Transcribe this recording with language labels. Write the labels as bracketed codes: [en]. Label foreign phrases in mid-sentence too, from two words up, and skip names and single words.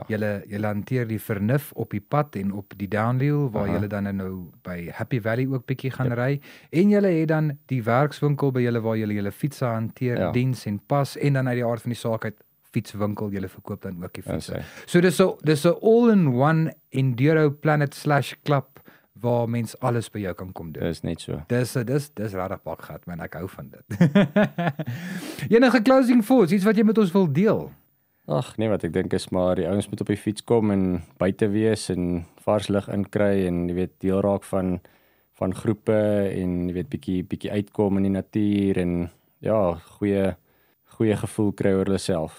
[af] Julle hanteer die vernuf op die pad en op die downhill, waar julle dan nou by Happy Valley ook bietjie gaan ry. En julle het dan die werkswinkel by julle waar julle fietsse hanteer, diens en pas, en dan uit die aard van die saak uit fietswinkel, julle verkoop dan ook die fietsse. So dis 'n all-in-one Enduro Planet /club waar mens alles by jou kan kom doen. Dis net so. Dis regtig pakgat, man, ek hou van dit. Enige [en] closing thoughts, [af] iets wat jy met ons wil deel? Ag nee, wat ek dink is maar die ouens moet op die fiets kom en buite wees en vars lug inkry en jy weet deel raak van groepe en jy weet bietjie uitkom in die natuur en ja, goeie gevoel kry oor hulle self.